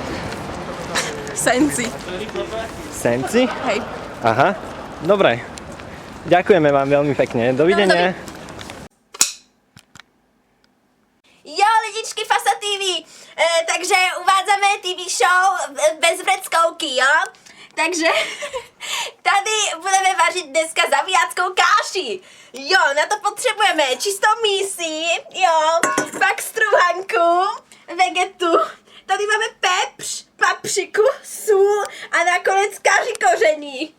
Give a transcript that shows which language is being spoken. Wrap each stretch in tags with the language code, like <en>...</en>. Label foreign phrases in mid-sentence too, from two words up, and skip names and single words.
<sk>Senci. Senci? Hej. Aha, dobre. Ďakujeme vám veľmi pekne. Dovidenia.</sk> <cs>Jo, lidičky FASA TV.</cs> <sk>Takže uvádzame TV show bez vreckovky, jo?</sk> <cs>Takže tady budeme vařit dneska zavíjackou káši. Jo, na to potřebujeme čistou mísi, jo, pak struhanku, vegetu, tady máme pepř, papriku, sůl a nakonec kaři koření.</cs>